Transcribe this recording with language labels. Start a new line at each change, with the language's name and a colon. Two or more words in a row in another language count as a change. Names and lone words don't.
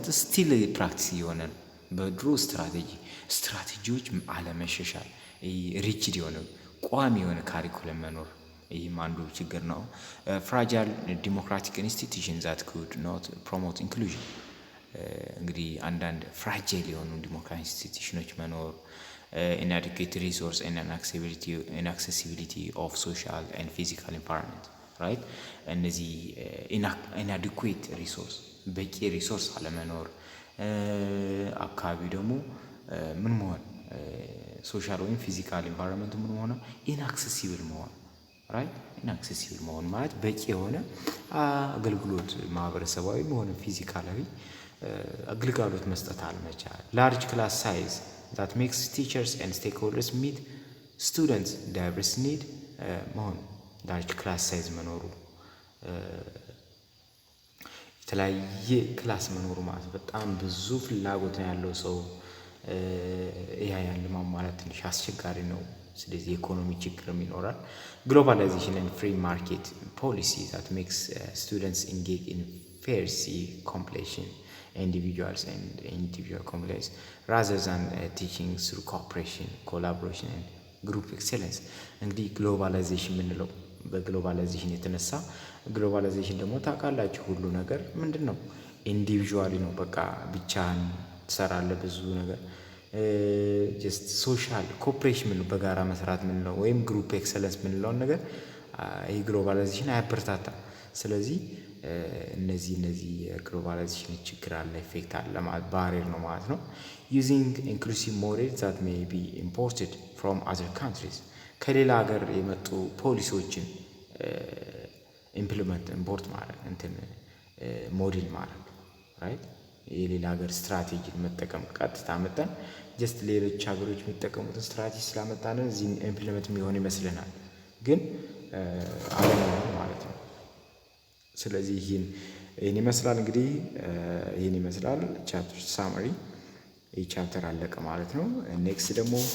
English: still practice
Amharic: የሆነ በድሮ ስትራቴጂዎች አለመሻሻል ሪጂድ የሆነ ቋሚ የሆነ ካሪኩለም መኖር ይህም አንዱ ችግር ነው።
English: fragile democratic institutions that could not promote inclusion
Amharic: እንግዲህ አንዳንድ ፍራጃይል የሆኑ ዲሞክራሲ ኢንስቲትዩሽኖች መኖር
English: inadequate resource and inaccessibility of social and physical environment right
Amharic: እነዚህ
English: inadequate resource
Amharic: በቂ ሪሶርስ አለመኖር አካባቢ ደግሞ ምን መሆን ሶሻል ወይም
English: physical environment
Amharic: ምን ሆነ inaccessible መሆን
English: right inaccessible
Amharic: መሆን ማለት በቂ የሆነ አገልግሎት ማህበረሰባዊ ሆነ ፊዚካላዊ አገልግሎት መስጠት አልመቻል።
English: large class size that makes teachers and stakeholders meet students diverse need
Amharic: መሆን
English: large class size
Amharic: መኖሩ የተለያየ ክላስ መኖሩ ማለት በጣም ብዙ ፍላጎት ነው ያለው ሰው ያን ማሟላት ትንሽ አስቸጋሪ ነው። ስለዚህ ኢኮኖሚ ችግርም ይኖራል።
English: globalization and free market policy that makes students engage in fair competition individuals and individual complex rather than teaching through cooperation collaboration and group excellence እንግዲህ
Amharic: ግሎባላይዜሽን ምንለው በግሎባላይዜሽን የተነሳ ግሎባላይዜሽን ደግሞ ታውቃላችሁ ሁሉ ነገር ምንድነው ኢንዲቪጁዋሊ ነው። በቃ ብቻህን ትሰራለህ ብዙ ነገር
English: just social cooperation
Amharic: ምን በጋራ መስራት ምን ነው ወይም
English: group excellence
Amharic: ምንለው ነገር ይሄ ግሎባላይዜሽን አያበረታታም። ስለዚህ እነዚህ ግሎባላይዜሽን ችግር አለ ኢፌክት አለ ማለት ባሪየር ነው ማለት ነው።
English: using inclusive models that may be imported from other countries
Amharic: ከሌላ ሀገር የመጡ ፖሊሲዎችን ኢምፕሊመንት ማድረግ እንትን ሞዴል ማድረግ right የሌላ ሀገር ስትራቴጂ መጠቀም ቀጥታ መጣን ጀስት ሌሎች ሀገሮች የሚጠቀሙትን ስትራቴጂ ስላመጣን እዚህ ኢምፕሊመንት የሚሆን ይመስልናል ግን አይደለም ማለት ነው። ስለዚህ ይሄን ይመስላል እንግዲህ ይሄን ይመስላል
English: chapter summary
Amharic: ይህ ቻፕተር አለቀ ማለት ነው። ኔክስት ደግሞ